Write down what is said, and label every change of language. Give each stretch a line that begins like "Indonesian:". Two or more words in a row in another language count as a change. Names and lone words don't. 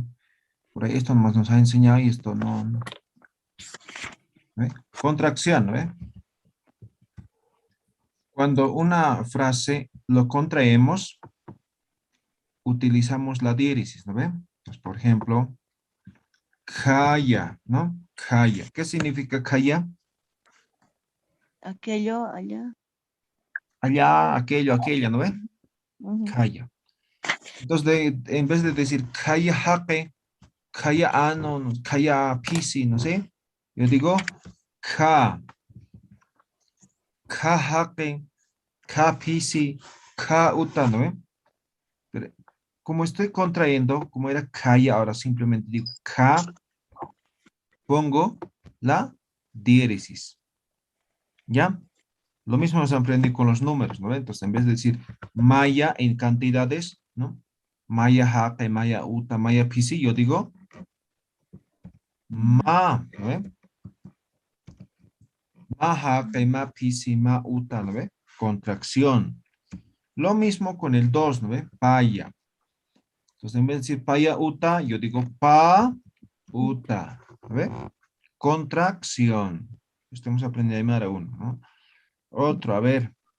Spanish: Por ahí esto nomás nos ha enseñado y esto no. ¿Ve? Contracción, ¿no ve? Cuando una frase lo contraemos, utilizamos la diéresis, ¿no ve? Entonces, por ejemplo, kaya, ¿no? Kaya. ¿Qué significa kaya? Aquello allá. Allá, aquello, aquella, ¿no ve? Ujú. Kaya. Entonces, en vez de decir
Aymara: kaya hape, kaya ano, kaya pisi,
Spanish: no sé, yo digo
Aymara: ka, ka hape, ka pisi, ka uta,
Spanish: ¿no ve? Pero como estoy contrayendo,
Aymara: como era kaya,
Spanish: ahora simplemente digo ka, pongo la diéresis. ¿Ya? Lo mismo nos aprendí con los números, ¿no? Entonces, en vez de decir maya en cantidades, ¿no?
Aymara: Maya hape, maya uta, maya pisi,
Spanish: yo digo ma, ¿no ve?
Aymara: Ma hape, ma pisi, ma uta,
Spanish: ¿no ve? Contracción. Lo mismo con el 2, ¿no ve? Paya. Entonces, en vez de decir
Aymara: paya uta,
Spanish: yo digo
Aymara: pa uta,
Spanish: ¿no ve? Contracción. Estamos aprendiendo a llamar a uno, ¿no? Otro, a ver.